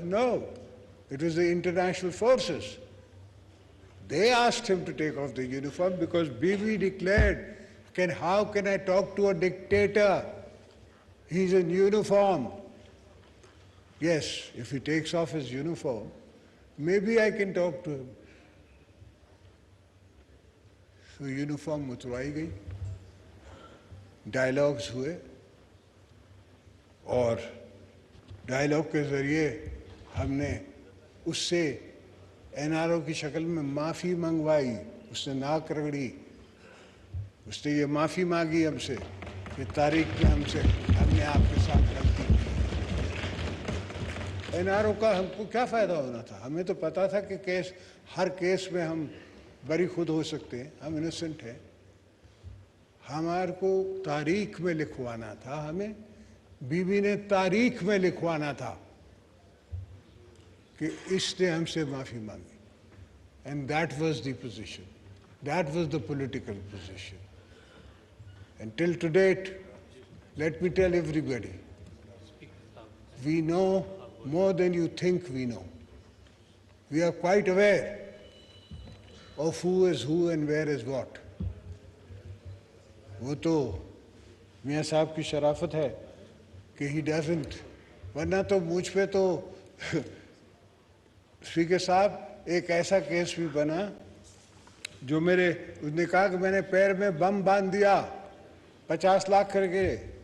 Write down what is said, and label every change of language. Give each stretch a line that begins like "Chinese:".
English: No, it was the international forces. They asked him to take off the uniform because Bibi declared, how can I talk to a dictator? He's in uniform. Yes, if he takes off his uniform, maybe I can talk to him.
Hindi: So uniform उतरवाई गई, dialogues हुए, और dialogue के ज़रिए हमने उससे NRO की शक्ल में माफ़ी मंगवाई. उसने नाक रगड़ी, उसने ये माफ़ी मांगी हमसे कि तारीख में हमने आपके साथ गलती की. NRO का हमको क्या फ़ायदा होना था? हमें तो पता था कि हर केस में हम बरी खुद हो सकते हैं, हम इनोसेंट हैं. हमारे को तारीख में लिखवाना था, हमें बीबी ने तारीख में लिखवाना था कि इसने हमसे माफ़ी मांगी.
English: And that was the position. That was the political position. And till to date, let me tell everybody, we know more than you think we know. We are quite aware of who is who and where is what.
Hindi: वो तो मियाँ साहब की शराफत है कि
English: he doesn't,
Hindi: वरना तो मुझ पे तो स्पीकर साहब एक ऐसा केस भी बना जो उसने कहा कि मैंने पैर में बम बांध दिया 50 लाख करके.